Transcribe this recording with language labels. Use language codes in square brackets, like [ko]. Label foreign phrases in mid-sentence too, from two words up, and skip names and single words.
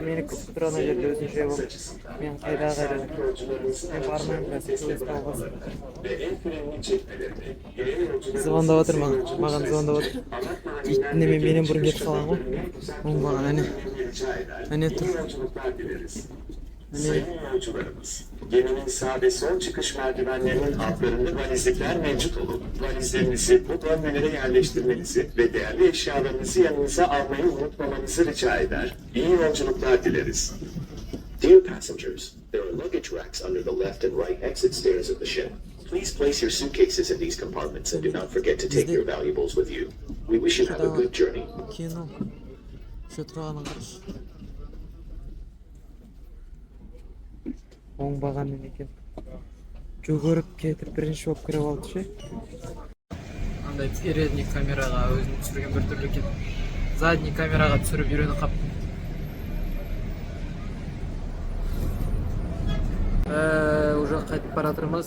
[kk] Мені күтіп тұр ана жерде өзінше болып. Мен қайда мен бармаймын қазір. Звондап отыр маған звондап отыр. Иттіне менен бұрын кетіп қалған ғой. Оңбаған әне тұр. [tr] Geminin sağ ve sol çıkış merdivenlerinin altlarında valizlikler mevcut olup valizlerinizi bu bölmelere yerleştirmenizi ve değerli eşyalarınızı yanınıza almayı unutmamanızı rica eder. İyi yolculuklar dileriz. [en] Dear passengers, there are luggage racks under the left and right exit stairs of the ship. Please place your suitcases in these compartments and do not forget to take your valuables with you. We wish you have a good journey. [kk] Кино. Şu тұрғанын қарашы. Оңбаған екен. Жүгіріп кетіп бірінші болып кіріп алды ше. Андай передний камераға өзін түсірген бір түрлі екен. Задний камераға түсіріп үйреніп қап. Уже қайтып бара жатырмыз.